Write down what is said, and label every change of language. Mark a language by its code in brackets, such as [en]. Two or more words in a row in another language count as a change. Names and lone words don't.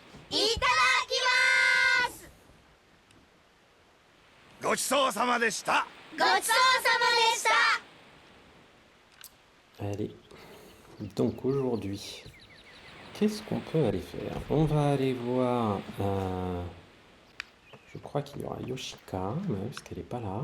[ja] いただきます。ごちそうさまでした。ごちそうさまでした。 [fr] Allez, donc aujourd'hui, qu'est-ce qu'on peut aller faire? On va aller voir... je crois qu'il y aura Yoshika, parce qu'elle n'est pas là.